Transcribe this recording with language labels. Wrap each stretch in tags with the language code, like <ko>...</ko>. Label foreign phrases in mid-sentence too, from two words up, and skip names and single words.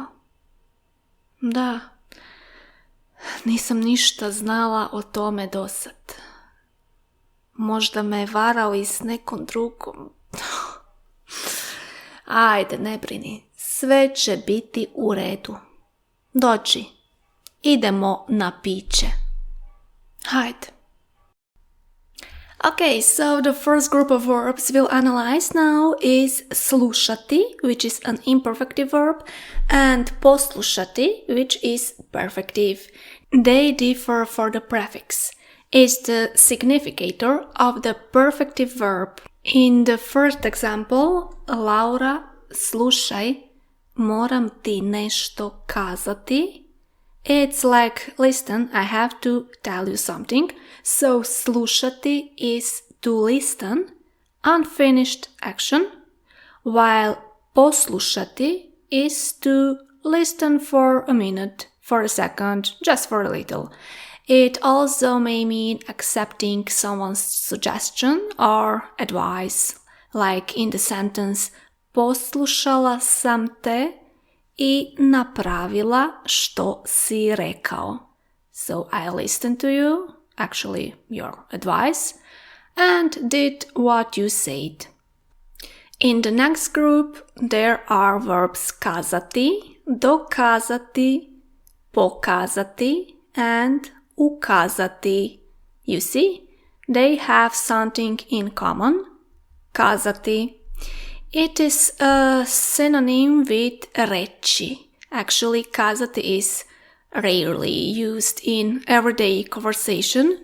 <hr>Da, nisam ništa znala o tome dosad. Možda me varao i s nekom drugom. Ajde, ne brini. Sve će biti u redu. Dođi, idemo na piće. Hajde.</hr> <en>Okay, so the first group of verbs we'll analyze now is slušati, which is an imperfective verb, and poslušati, which is perfective. They differ for the prefix. It's the significator of the perfective verb. In the first example, Laura,</en> <hr>slušaj, moram ti nešto kazati.</hr> <en>It's like, listen, I have to tell you something. So, slušati is to listen, unfinished action, while poslušati is to listen for a minute, for a second, just for a little. It also may mean accepting someone's suggestion or advice, like in the sentence</en> <hr>poslušala sam te I napravila što si rekao.</hr> <en>So I listened to you, actually your advice, and did what you said. In the next group, there are verbs</en> <hr>kazati, dokazati, pokazati,</hr> <en>and ukazati. You see, they have something in common. Kazati. It is a synonym with reći. Actually, kazati is rarely used in everyday conversation.</en>